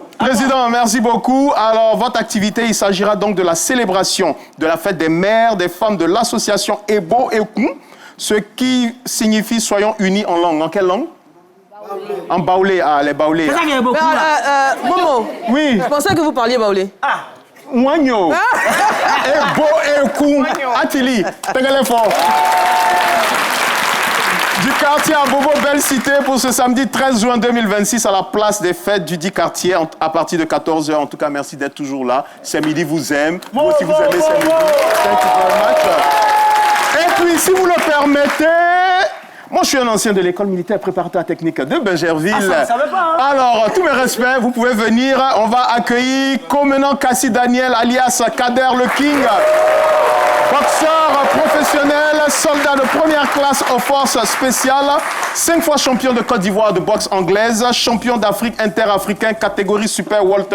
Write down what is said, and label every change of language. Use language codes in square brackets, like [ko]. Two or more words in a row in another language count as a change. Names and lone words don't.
[fr] Président, merci beaucoup. Alors, votre activité, il s'agira donc de la célébration de la fête des mères, des femmes de l'association Ebo Ekou, ce qui signifie soyons unis en langue. En quelle langue? En baoulé. Ah, les baoulés. C'est ça qu'il y a beaucoup là. Momo. Oui. Je pensais que vous parliez baoulé. [bci] Ah. Ouagno. Ebo Ekou. Atili. Tegele fort. [fr] Du quartier à Bobo, belle cité, pour ce samedi 13 juin 2026 à la place des fêtes du dit quartier à partir de 14h. En tout cas, merci d'être toujours là. Ce midi vous aime. Vous aussi, vous aimez ce midi. [en] Thank you very much. [fr] Et puis, si vous le permettez, moi, je suis un ancien de l'école militaire préparatoire technique de Bergerville. Ah, ça savait pas, hein? Alors, tous mes respects, vous pouvez venir. On va accueillir Comenant Kassi Daniel, alias Kader le King. Boxeur professionnel, soldat de première classe aux forces spéciales, 5 fois champion de Côte d'Ivoire de boxe anglaise, champion d'Afrique interafricain, catégorie super Walter.